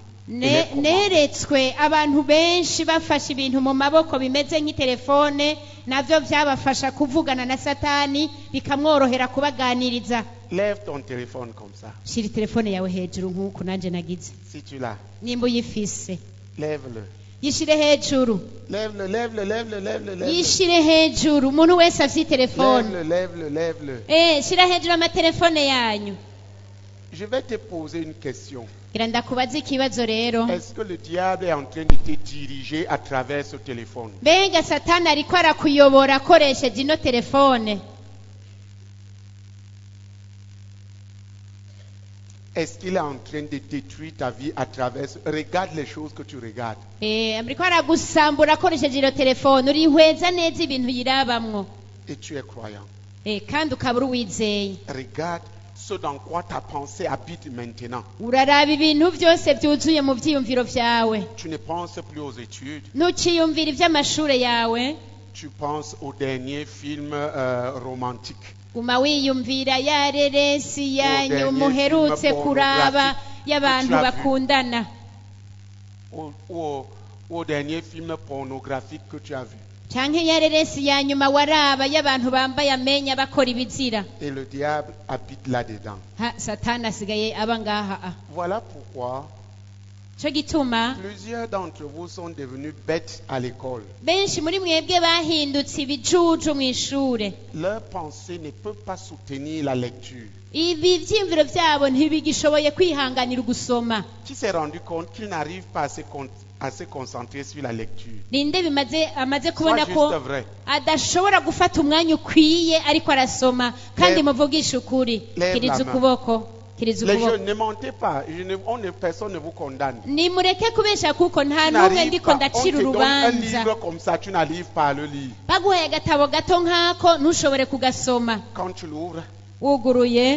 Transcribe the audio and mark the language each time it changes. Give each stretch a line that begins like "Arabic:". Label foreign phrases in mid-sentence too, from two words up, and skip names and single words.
French: et les commander.
Rundi: neretswe abantu benshi bafashe ibintu mu maboko bimeze nk'itelefone, navyo vyabafasha kuvugana na satani bikamworohera kubaganiriza.
French: Lève ton téléphone comme ça.
Rundi: shira telefone yawe hejuru nk'uku nanje nagize.
French: Si tu l'as,
Rundi: nimba uyifise
French: lève-le.
Rundi: yishire hejuru,
French: Lève-le, lève-le, lève-le, lève-le, lève-le.
Rundi: yishire hejuru. umuntu wese afite telefone
French: Lève-le, lève-le, lève-le.
Rundi: shira hejuru amatelefone yanyu.
French: Je vais te poser une question.
Rundi: gira ndakubaza ikibazo rero,
French: Est-ce que le diable est en train de te diriger à travers ce téléphone?
Rundi: mbega satani ariko arakuyobora akoresheje ino telefone?
French: Est-ce qu'il est en train de détruire ta vie à travers... Regarde les choses que tu regardes.
Rundi: ariko aragusambura akoresheje ino telefone, urihweza neza ibintu yirabamwo.
French: Et tu es croyant.
Rundi: kandi ukaba uri uwizeye.
French: Regarde ce dans quoi ta pensée habite maintenant.
Rundi: uraraba ibintu byose byuzuye mu byiyumviro byawe,
French: Tu ne penses plus aux études.
Rundi: ntukiyumvira iby'amashure yawe,
French: Tu penses au dernier film romantique.
Rundi: guma wiyumvira ya reresi yanyu
French: dernier
Rundi: muherutse
French: film
Rundi: kuraba
French: pornographique
Rundi: y'abantu
French: que tu as vu.
Rundi: bakundana.
French: au dernier film pornographique que tu as vu.
Rundi: canke yareresi ya nyuma waraba y'abantu bambaye amenya bakora ibizira.
French: Et le diable habite là-dedans.
Rundi: Satani asigaye aba ngaha.
French: Voilà pourquoi
Rundi: Cyo gituma
French: plusieurs d'entre vous sont devenus bêtes à l'école.
Rundi: benshi muri mwebwe bahindutse ibijuju mu ishure.
French: Leur pensée ne peut pas soutenir la lecture.
Rundi: Ibi vyimviro vyabo ntibigishoboye kwihanganira gusoma.
French: Qui s'est rendu compte qu'il n'arrive pas à se concentrer sur la lecture?
Rundi: Ninde amaze
French: Sois
Rundi: kubona ko
French: juste vrai.
Rundi: adashobora gufata umwanya ukwiye ariko arasoma kandi muvugisha ukuri.
French: Lève la
Rundi: Kiriza
French: main.
Rundi: ukuboko. Kiriza
French: Les
Rundi: ukuboko.
French: jeunes, ne mentez pas. Personne ne vous condamne.
Rundi: Nimureke kubesha kuko nta
French: Tu
Rundi: n'umwe
French: n'arrives
Rundi: ndiko
French: pas. On
Rundi: ndacira
French: te donne un
Rundi: urubanza.
French: livre comme ça, tu n'arrives pas à le lire.
Rundi: Baguhaye agatabo gato nk'ako ntushobore kugasoma.
French: Quand tu l'ouvres,
Rundi: Wuguruye